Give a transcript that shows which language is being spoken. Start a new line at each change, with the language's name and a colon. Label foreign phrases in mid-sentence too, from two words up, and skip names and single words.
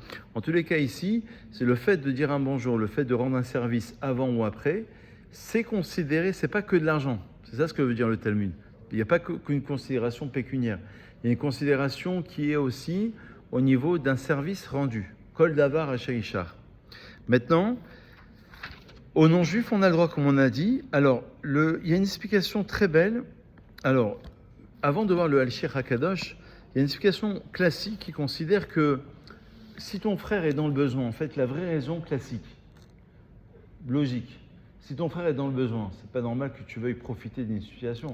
French: En tous les cas ici, c'est le fait de dire un bonjour, le fait de rendre un service avant ou après, c'est considéré, c'est pas que de l'argent. C'est ça ce que veut dire le Talmud. Il n'y a pas qu'une considération pécuniaire. Il y a une considération qui est aussi au niveau d'un service rendu.
Hebrew: כל דבר אשר ישך.
French: Maintenant, aux non-juifs, on a le droit, comme on a dit. Alors, il y a une explication très belle. Alors, avant de voir le Al-Shir HaKadosh, il y a une explication classique qui considère que si ton frère est dans le besoin, en fait, la vraie raison classique, logique, si ton frère est dans le besoin, c'est pas normal que tu veuilles profiter d'une situation.